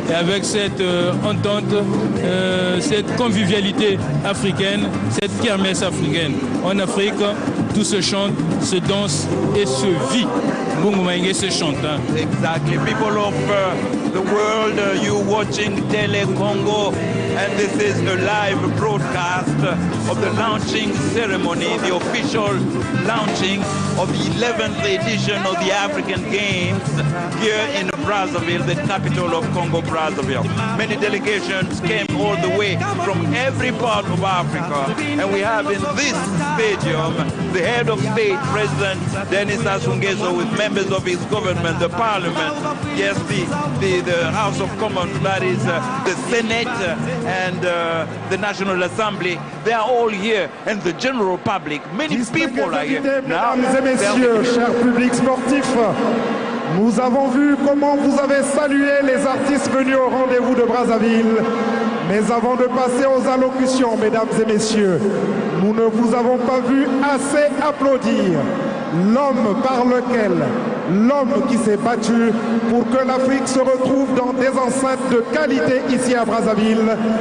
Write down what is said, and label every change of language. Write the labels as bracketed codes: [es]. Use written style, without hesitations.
[fr] Et avec cette entente, cette convivialité africaine, cette kermesse africaine. En Afrique, tout se chante, se danse et se vit. Bongo Maïngue se chante. [en] Exactly. People of the world, you watching Tele Congo, and this is a live broadcast of the launching ceremony, the official launching of the 11th edition of the African Games here in Brazzaville, the capital of Congo, Brazzaville. Many delegations came all the way from every part of Africa, and we have in this stadium the head of state, President Denis Sassou Nguesso, with members of his government, the parliament, yes, the House of Commons, that is the Senate and the National Assembly. They are all here, and the general public, many people are here. [fr] Mesdames et messieurs, chers publics sportifs, nous avons vu comment vous avez salué les artistes venus au rendez-vous de Brazzaville. Mais avant de passer aux allocutions, mesdames et messieurs, nous ne vous avons pas vu assez applaudir l'homme par lequel, l'homme qui s'est battu pour que l'Afrique se retrouve dans des enceintes de qualité ici à Brazzaville.